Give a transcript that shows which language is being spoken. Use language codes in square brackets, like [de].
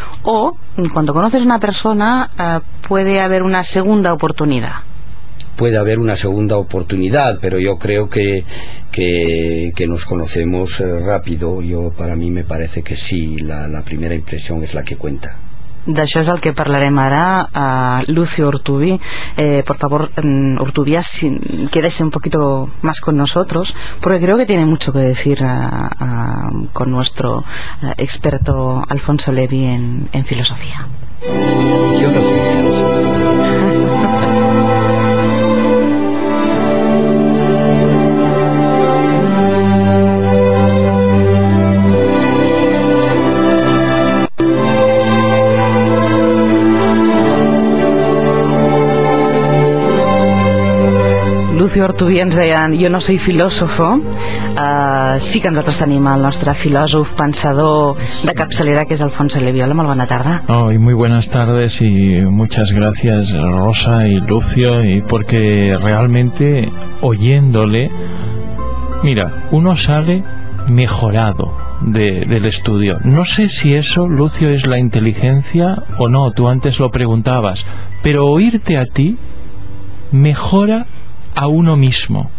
[es] ¿O cuando conoces a una persona puede haber una segunda oportunidad? Puede haber una segunda oportunidad, pero yo creo que nos conocemos rápido. Yo, para mí me parece que sí, la primera impresión es la que cuenta. [ca] D'això és el que parlarem ara a Lucio Ordubi. [es] Por favor, Ordubi, quédese un poquito más con nosotros, porque creo que tiene mucho que decir con nuestro experto Alfonso Levy en filosofía. Yo no soy filósofo. [ca] Lucio Ortubí ens deien, jo [es] no soy filósofo, [ca] sí que nosaltres tenim el nostre filòsof, pensador de capçalera, que és Alfonso Leviola. Molt bona tarda. [es] Oh, y muy buenas tardes y muchas gracias Rosa y Lucio, y porque realmente oyéndole, mira, uno sale mejorado del estudio. No sé si eso, Lucio, es la inteligencia o no, tú antes lo preguntabas, pero oírte a ti mejora a uno mismo.